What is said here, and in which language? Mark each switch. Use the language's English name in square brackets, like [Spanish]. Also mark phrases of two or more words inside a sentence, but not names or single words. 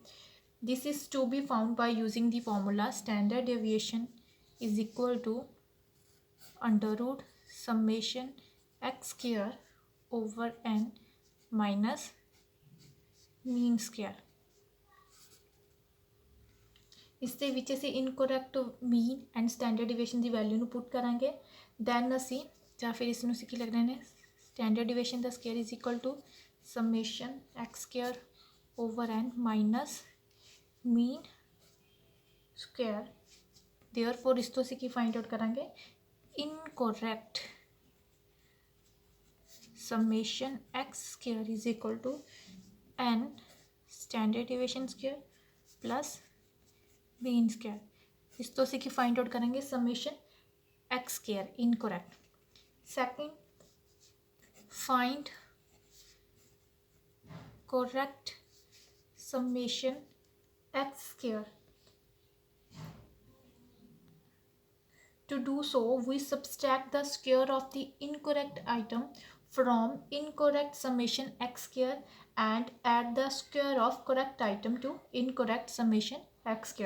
[English] This is to be found by using the formula standard deviation is equal to under root summation x square over n minus mean square. [Punjabi] इससे ਵਿੱਚ ਅਸੀਂ [English] incorrect mean and standard deviation [Punjabi] ਦੀ ਵੈਲਿਊ ਨੂੰ ਪੁੱਟ ਕਰਾਂਗੇ. [English] ਦੈਨ [Punjabi] ਅਸੀਂ ਜਾਂ ਫਿਰ ਇਸ ਨੂੰ ਅਸੀਂ ਕੀ ਲਿਖ ਰਹੇ ਨੇ, [English] standard deviation ਦਾ square is equal to summation x square over n minus mean square. ਦੇਅਰਫੋਰ [Punjabi] ਇਸ ਤੋਂ ਅਸੀਂ ਕੀ [English] find out [Punjabi] ਕਰਾਂਗੇ, [English] ਇਨਕੋਰੈਕਟ summation x square is equal to n standard deviation square plus mean square. [Hindi] इस तो से की [English] find out [Hindi] करेंगे [English] summation x square incorrect. Second, find correct summation x square. To do so, we subtract the square of the incorrect item from incorrect summation x square and add the square of correct item to incorrect summation x square.